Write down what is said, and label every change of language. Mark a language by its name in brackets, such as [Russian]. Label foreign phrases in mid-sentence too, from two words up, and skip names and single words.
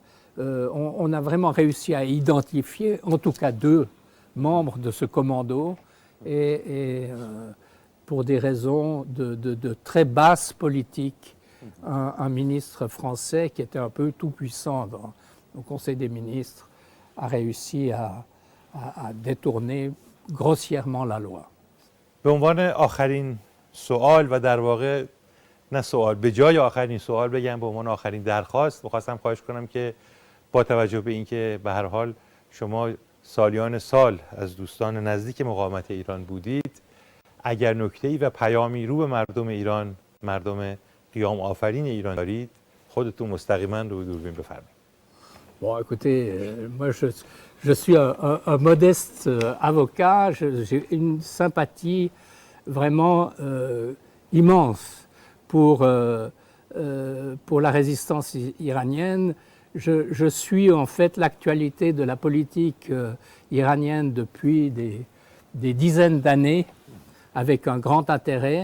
[French] on a vraiment réussi à identifier, en tout cas 2 membres de ce commando et pour des raisons de très basse politique, un ministre français qui était un peu tout puissant au Conseil des ministres a réussi à détourner grossièrement la loi. [Persian] به عنوان آخرین سوال و در واقع نه سوال، به جای آخرین سوال بگم، به عنوان آخرین درخواست می‌خواستم خواهش کنم که با توجه به اینکه به هر حال شما سالیان سال از دوستان نزدیک مقاومت ایران بودید، اگر نکته‌ای و پیامی رو به مردم ایران، مردم قیام آفرین ایران دارید خودتون مستقیما روی دوربین بفرمایید. [French] Bon, écoutez, moi je suis un modeste avocat, j'ai une sympathie vraiment immense pour la résistance iranienne. Je suis en fait l'actualité de la politique iranienne depuis des dizaines d'années avec un grand intérêt.